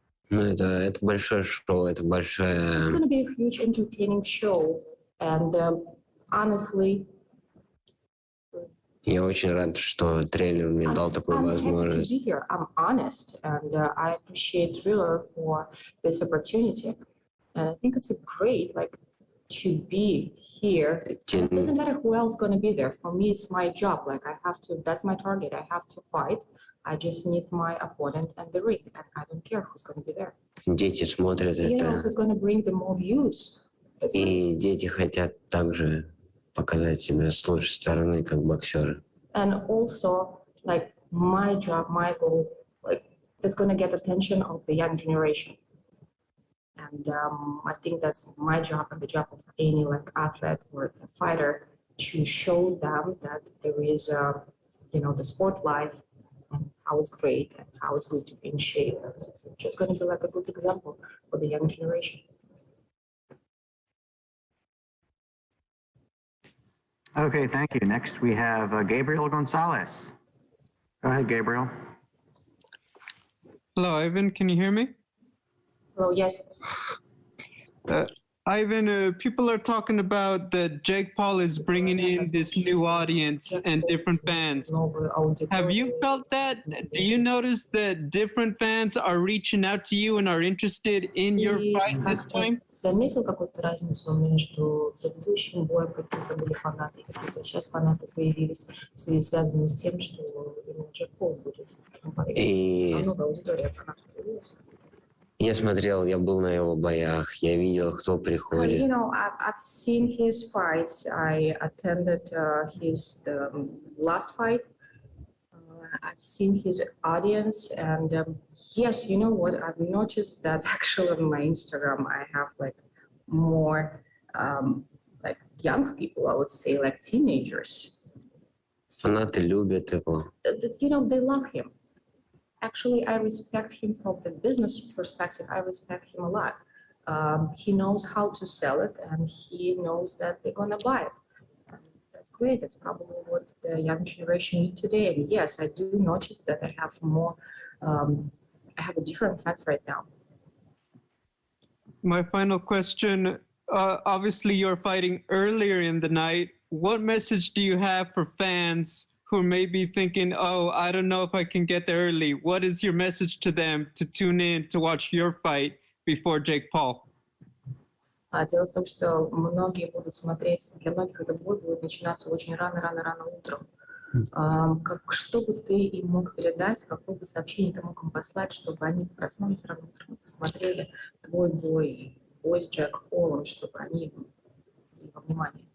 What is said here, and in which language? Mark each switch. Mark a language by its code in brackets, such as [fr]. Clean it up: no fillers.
[ru] Это большое шоу, это большое. [en] It's going to be a huge entertaining show, and honestly, [ru] Я очень рад, что трейлер мне дал такую [en] I'm happy to [ru] возможность. [en] be here. I'm honest, and I appreciate Triller for this opportunity. And I think it's a great, to be here. And it doesn't matter who else is going to be there. For me, it's my job. I have to. That's my target. I have to fight. I just need my opponent and the ring, and I don't care who's going to be there. [ru] Дети смотрят это, [en] Who's going to bring the more views. [ru] и дети хотят также показать себя с лучшей стороны, как боксеры. [en] And also, my job, my goal, that's going to get attention of the young generation. And I think that's my job and the job of any athlete or fighter to show them that there is, the sport life and how it's great and how it's good to be in shape. It's just going to be a good example for the young generation. Okay, thank you. Next, we have Gabriel Gonzalez. Go ahead, Gabriel. Hello, Ivan. Can you hear me? Hello, yes. Ivan, people are talking about that Jake Paul is bringing in this new audience and different fans. Have you felt that? Do you notice that different fans are reaching out to you and are interested in your fight this time? [ru] Заметил какую-то разницу между предыдущим боем, какие-то были фанаты, какие-то сейчас фанаты появились, в связи связанные с тем, что именно Джек Пол будет. Новая аудитория фанатов появилась. Я смотрел, я был на его боях, я видел, кто приходит. [en] I've seen his fights. I attended his last fight. I've seen his audience, and yes, you know what? I've noticed that actually on my Instagram, I have more young people. I would say teenagers. [ru] Фанаты любят его. [en] They love him. Actually, I respect him from the business perspective. I respect him a lot. He knows how to sell it, and he knows that they're gonna buy it. That's great. That's probably what the young generation need today. And yes, I do notice that I have more. I have a different fans right now. My final question. Obviously, you're fighting earlier in the night. What message do you have for fans who may be thinking, oh, I don't know if I can get there early? What is your message to them to tune in to watch your fight before Jake Paul? [ru] Дело в том, что многие будут смотреть, для многих этот бой будет начинаться очень рано утром. Что бы ты им мог передать, какое бы сообщение ты мог им послать, чтобы они проснулись рано утром, посмотрели твой бой, бой с Джек Полом, чтобы они были во внимании?